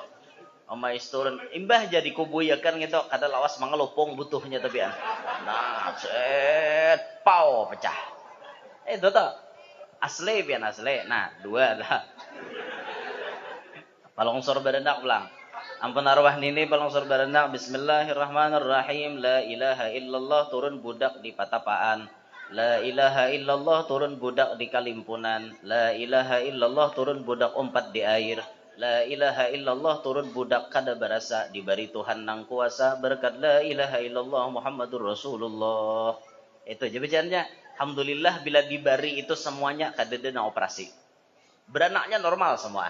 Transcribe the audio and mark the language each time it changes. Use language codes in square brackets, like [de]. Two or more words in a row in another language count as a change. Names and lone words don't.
[ar] Wama yasturun, [bjn] imbah jadi kubuyakan gitu, kada lawas mangelupong butuhnya tapi an. Nah, set, pau pecah. Itu toh. Asli pian asli. Nah, dua lah. Palongsor berendak ulang. Ampun arwah nini palongsor berendak. [ar] Bismillahirrahmanirrahim. La ilaha illallah [bjn] turun budak di patapaan. [ar] La ilaha illallah [bjn] turun budak di kalimpunan. [ar] La ilaha illallah [bjn] turun budak umpat di air. [ar] La ilaha illallah [bjn] turun budak kada berasa diberi Tuhan nang kuasa berkat [ar] la ilaha illallah Muhammadur Rasulullah. [id] Itu aja bacaannya. Alhamdulillah bila diberi itu semuanya kada ada operasi. Beranaknya normal semua.